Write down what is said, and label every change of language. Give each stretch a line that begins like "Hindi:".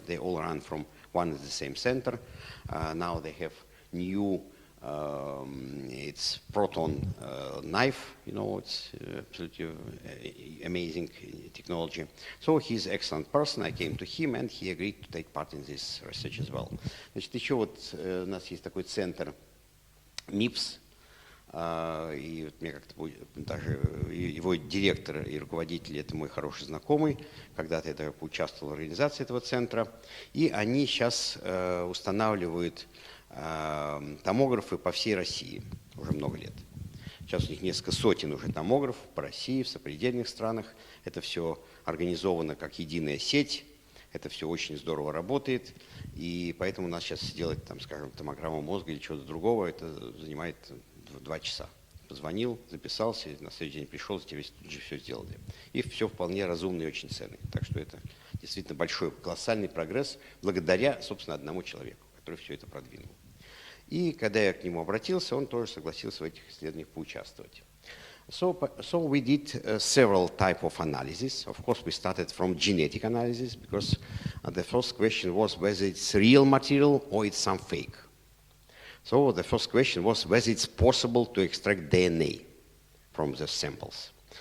English: They all run from one and the same center. Now they have new, it's proton knife, it's absolutely amazing technology. So he's an excellent person. I came to him, and he agreed to take part in this research as well.
Russian: Значит, еще вот у нас есть такой центр МИПС, и вот мне как-то даже его директор и руководитель — это мой хороший знакомый. Когда-то я поучаствовал в организации этого центра. И они сейчас устанавливают томографы по всей России уже много лет. Сейчас у них несколько сотен уже томографов по России, в сопредельных странах. Это все организовано как единая сеть. Это все очень здорово работает. И поэтому у нас сейчас сделать, там, скажем, томограмму мозга или чего-то другого, это занимает 2 часа. Позвонил, записался, на следующий день пришел, тебе тут же все сделали. И все вполне разумно и очень ценно. Так что это действительно большой, колоссальный прогресс благодаря, собственно, одному человеку, который все это продвинул. И когда я к нему обратился, он тоже согласился в этих исследованиях поучаствовать.
English: So we did several types of analysis. Of course, we started from genetic analysis because the first question was whether it's real material or it's some fake. So the first question was whether it's possible to extract DNA from the samples.